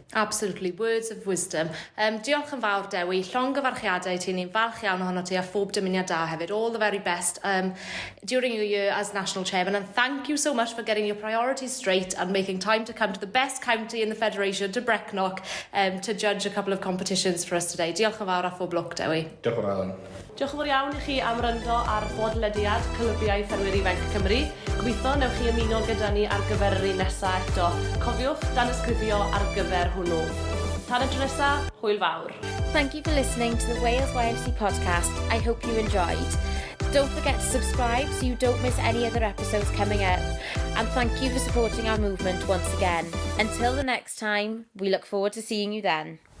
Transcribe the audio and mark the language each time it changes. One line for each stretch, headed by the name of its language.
English: Absolutely, words of wisdom.
Welsh: Diolch yn fawr, Dewi. Llongyfarchiadau ti, ni'n falch iawn ohono ti a phob dymuniad da hefyd.
English: All the very best during your year as National Chairman, and thank you so much for getting your priorities straight and making time to come to the best county in the Federation, to Brecknock, to judge a couple of competitions for us today.
Welsh: Diolch yn fawr a phob lwc, Dewi. Diolch yn fawr. Diolch yn fawr iawn I chi am ryndo ar bodlediad Clybiau Ffermwyr Ifanc Cymru. Gobeithio newch chi ymuno gyda ni ar gyfer yr un nesaf eto. Cofiwch dan ysgrifio ar gyfer hwnnw. Tan y tro nesaf, hwyl fawr.
English: Thank you for listening to the Wales YFC podcast. I hope you enjoyed. Don't forget to subscribe so you don't miss any other episodes coming up. And thank you for supporting our movement once again. Until the next time, we look forward to seeing you then.